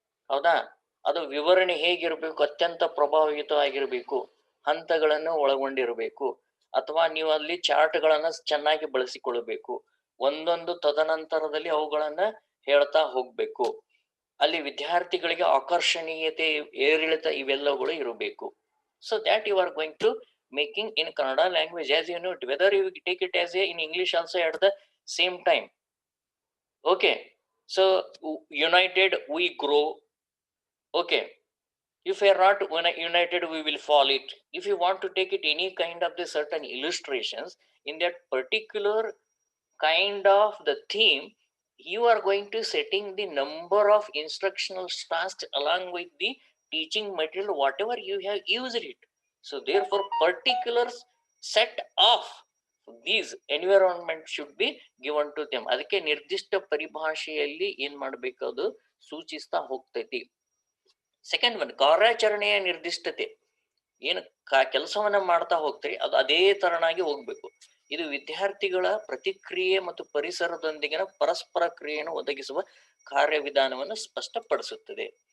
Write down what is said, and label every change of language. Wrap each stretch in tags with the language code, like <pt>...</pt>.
<kn>ಹೌದಾ, ಅದು ವಿವರಣೆ ಹೇಗಿರ್ಬೇಕು, ಅತ್ಯಂತ ಪ್ರಭಾವಯುತವಾಗಿರ್ಬೇಕು, ಹಂತಗಳನ್ನು ಒಳಗೊಂಡಿರ್ಬೇಕು, ಅಥವಾ ನೀವು ಅಲ್ಲಿ ಚಾರ್ಟ್ಗಳನ್ನ ಚೆನ್ನಾಗಿ ಬಳಸಿಕೊಳ್ಬೇಕು, ಒಂದೊಂದು ತದನಂತರದಲ್ಲಿ ಅವುಗಳನ್ನ ಹೇಳ್ತಾ ಹೋಗ್ಬೇಕು. ಅಲ್ಲಿ ವಿದ್ಯಾರ್ಥಿಗಳಿಗೆ ಆಕರ್ಷಣೀಯತೆ, ಏರಿಳಿತ ಇವೆಲ್ಲಗಳು ಇರಬೇಕು.</kn> <en>So that you are going to making in Kannada language, as you know, whether you take it as in English also at the same time. Okay, so united we grow. Okay, if we are not united we will fall it. If you want to take it any kind of the certain illustrations in that particular kind of the theme, you are going to setting the number of instructional tasks along with the teaching material whatever you have used it. So therefore particular set of these environment should be given to them.</en> <kn>ಅದಕ್ಕೆ ನಿರ್ದಿಷ್ಟ ಪರಿಭಾಷೆಯಲ್ಲಿ ಏನ್ ಮಾಡ್ಬೇಕು, ಅದು ಸೂಚಿಸ್ತಾ ಹೋಗ್ತೈತಿ.</kn> <en>second one,</en> <kn>ಕಾರ್ಯಾಚರಣೆಯ ನಿರ್ದಿಷ್ಟತೆ. ಏನು ಕೆಲಸವನ್ನ ಮಾಡ್ತಾ ಹೋಗ್ತೀರಿ ಅದು ಅದೇ ತರನಾಗಿ ಹೋಗ್ಬೇಕು. ಇದು ವಿದ್ಯಾರ್ಥಿಗಳ ಪ್ರತಿಕ್ರಿಯೆ ಮತ್ತು ಪರಿಸರದೊಂದಿಗಿನ ಪರಸ್ಪರ ಕ್ರಿಯೆಯನ್ನು ಒದಗಿಸುವ ಕಾರ್ಯವಿಧಾನವನ್ನು ಸ್ಪಷ್ಟಪಡಿಸುತ್ತದೆ.</kn>